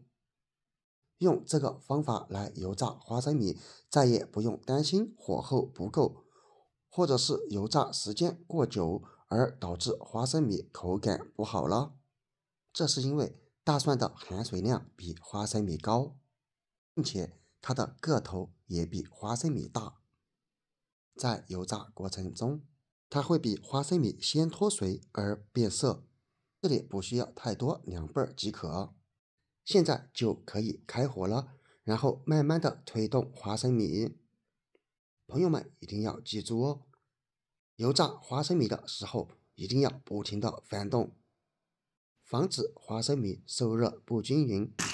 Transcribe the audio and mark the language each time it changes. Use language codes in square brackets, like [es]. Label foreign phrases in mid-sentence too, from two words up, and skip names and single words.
[zh] 用這個方法來油炸花生米，再也不用擔心火候不夠，或者是油炸時間過久而導致花生米口感不好了。這是因為大蒜的含水量比花生米高，並且它的個頭也比花生米大。在油炸過程中，它會比花生米先脫水而變色，這裡不需要太多，2瓣即可。現在就可以開火了，然後慢慢的推動花生米。朋友們一定要記住哦，油炸花生米的時候一定要不停的翻動，防止花生米受熱不均匀。